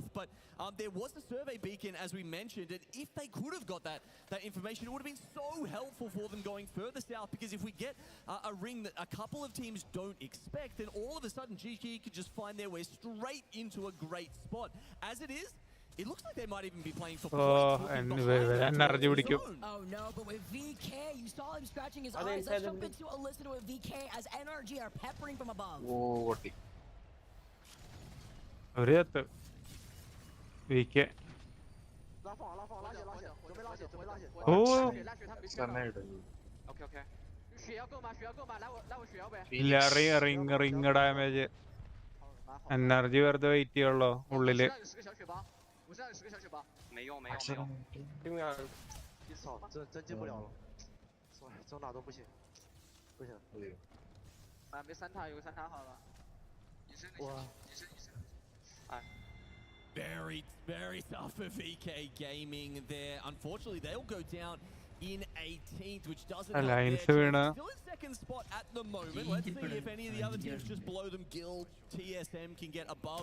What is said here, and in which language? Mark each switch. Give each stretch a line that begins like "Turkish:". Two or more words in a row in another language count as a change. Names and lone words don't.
English: But there was a survey beacon, as we mentioned, and if they could have got that information, it would have been so helpful for them going further south, because if we get a ring that a couple of teams don't expect, then all of a sudden GG could just find their way straight into a great spot. As it is, it looks like they might even be playing for
Malayalam: energy പിടിക്കും.
English: Oh no, but with VK, you saw him scratching his eyes. Let's jump into a listen with VK as NRG are peppering from above.
Malayalam: അവര് VK.
English: ഇല്ല, ring damage.
Malayalam: എനർജി വെറുതെ വെയിറ്റ് ചെയ്യുള്ളൂ ഉള്ളില്.
Chinese: 没用，对面一扫真进不了了，走哪都不行，不行。没3塔，有个3塔好了。哇！
English: Very, very tough for VK Gaming there. Unfortunately, they'll go down in 18th, which doesn't help their team. Still in second spot at the moment. Let's see if any of the other teams just blow them. Guild, TSM can get above.